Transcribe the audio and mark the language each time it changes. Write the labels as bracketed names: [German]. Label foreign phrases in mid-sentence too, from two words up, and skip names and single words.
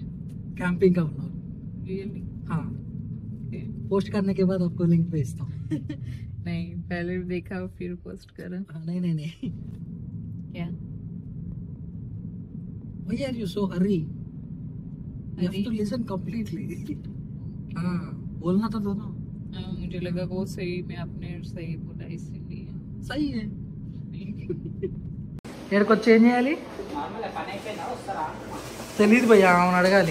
[Hindi] कैंपिंग का ब्लॉग। रियली? हाँ, पोस्ट करने के बाद आपको लिंक भेजता हूँ। नहीं, पहले देखा फिर पोस्ट करा। नहीं नहीं नहीं, क्या? [English] why are you so hurry? You have to listen completely. [Hindi] हाँ, बोलना तो दोनों। मुझे लगा वो सही में आपने सही बोला इसीलिए। सही है। [Telugu] ఏడుకు వచ్చి ఏం చేయాలి తెలీదు భయ్యా, అవును అడగాలి.